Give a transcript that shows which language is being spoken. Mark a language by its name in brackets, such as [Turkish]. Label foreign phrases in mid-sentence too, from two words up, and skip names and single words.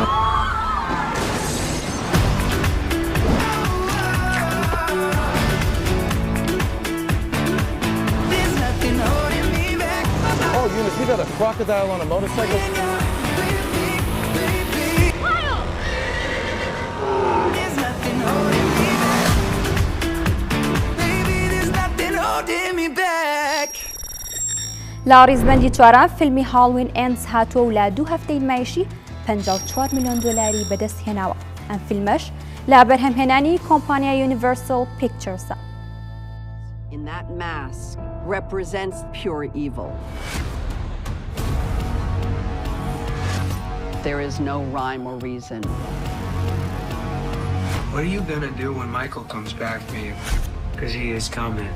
[English] There's nothing holding me back. Oh, Eunice, we got a crocodile on a motorcycle? There's nothing holding me back. Baby, there's nothing holding me back. [Central Kurdish] لا ڕیزبەندی چوارەم فیلمی هاڵوین ئێندز هاتووە و لە 2 هەفتەی مەیشی 54 ملیۆن دۆلاری بەدەست هێناوە. ئەم فیلمەش لە بەرهەمهێنانی کۆمپانیای یونیڤەرسەل پیکچەرسە. [English] In that mask represents pure evil. There is no rhyme or reason. What are you gonna do when Michael comes back, babe? Because he is coming.